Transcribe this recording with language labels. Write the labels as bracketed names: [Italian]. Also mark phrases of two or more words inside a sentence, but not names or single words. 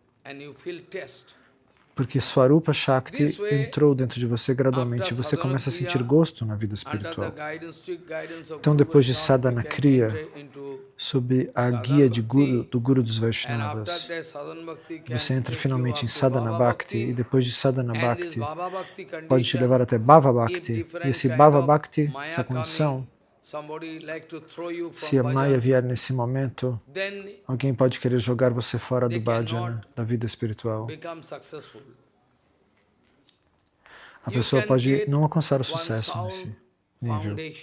[Portuguese] Porque Swarupa Shakti entrou dentro de você gradualmente e você começa a sentir gosto na vida espiritual. Então, depois de sadhana kriya, sob a guia do Guru dos Vaishnavas, você entra finalmente em sadhana bhakti e depois de sadhana bhakti pode te levar até bhava bhakti. E esse bhava bhakti, essa condição, se a Maya vier nesse momento, alguém pode querer jogar você fora do bhajana, da vida espiritual. A pessoa pode não alcançar o sucesso nesse nível.